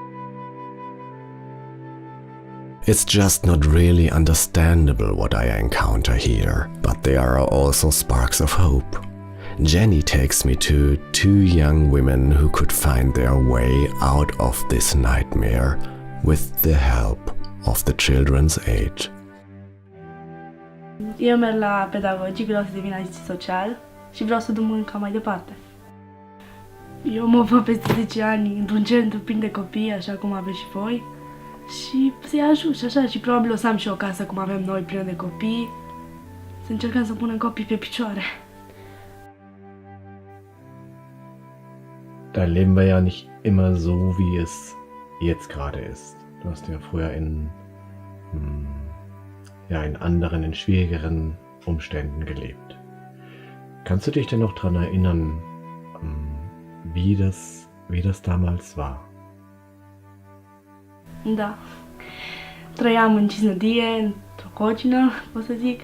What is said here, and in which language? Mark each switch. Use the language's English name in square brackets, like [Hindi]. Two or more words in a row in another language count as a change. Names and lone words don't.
[English] It's just not really understandable what I encounter here, but there are also sparks of hope. Jenny takes me to 2 young women who could find their way out of this nightmare with the help of the Children's Aid. [Romanian] Eu merg la pedagogii, vreau să devin asistent social și vreau să duc munca mai departe. Eu mă văd peste 10 ani într-un centru plin de copii, așa cum aveți și voi, și să-i ajut și așa, și probabil o să am și o casă cum avem noi, plină de copii, să încercăm să punem copii pe picioare. [German] Da leben wir ja nicht immer so, wie es jetzt gerade ist. Du hast ja früher in anderen, in schwierigeren Umständen gelebt. Kannst du dich denn noch daran erinnern, wie das damals war? [Romanian] Da. Trăiam în ciznădie, într-o cocină, pot să zic.